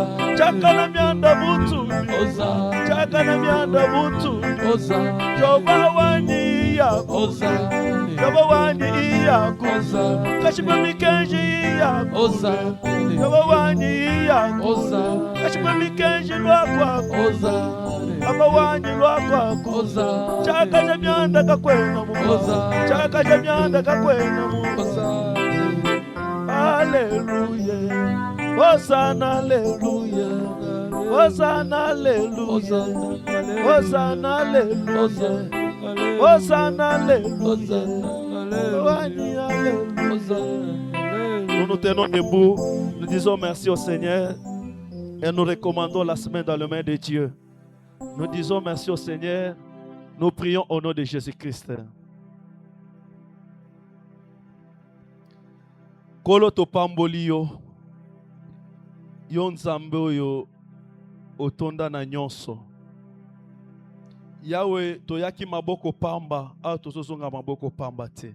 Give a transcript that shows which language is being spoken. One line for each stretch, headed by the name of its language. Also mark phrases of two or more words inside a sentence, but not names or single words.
Luba-Katanga: Chakana mianda butu. Chakana mianda butu. Joba wani yako. Joba wani yako. Kashipa mikenji yako. Joba wani yako. Kashipa mikenji lwako. Aba wani lwako. Chakana mianda kakwena mu. Chakana mianda kakwena mu.
French: Alléluia. Hosanna, alléluia. Hosanna, alléluia. Hosanna, alléluia. Hosanna, alléluia. Nous nous tenons debout, nous disons merci au Seigneur et nous recommandons la semaine dans les mains de Dieu. Nous disons merci au Seigneur, nous prions au nom de Jésus-Christ.
Lingala: Kolo to pamboli yo nzambe oyo otonda na nyonso. Yawe toyaki maboko pamba a tozozonga maboko pamba te.